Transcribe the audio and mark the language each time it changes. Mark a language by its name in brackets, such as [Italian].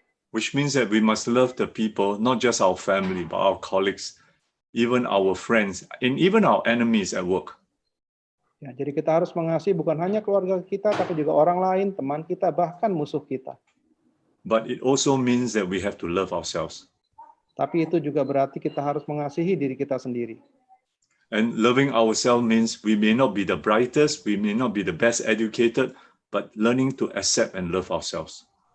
[English] Which means that we must love the people, not just our family, but our colleagues, even our friends, and even our enemies at work. [Indonesian] Ya, jadi kita harus mengasihi bukan hanya keluarga kita, tapi juga orang lain, teman kita, bahkan musuh kita. [English] But it also means that we have to love ourselves. [Indonesian] Tapi itu juga berarti kita harus mengasihi diri kita sendiri. [English] And loving ourselves means we may not be the brightest, we may not be the best educated, but learning to accept and love ourselves.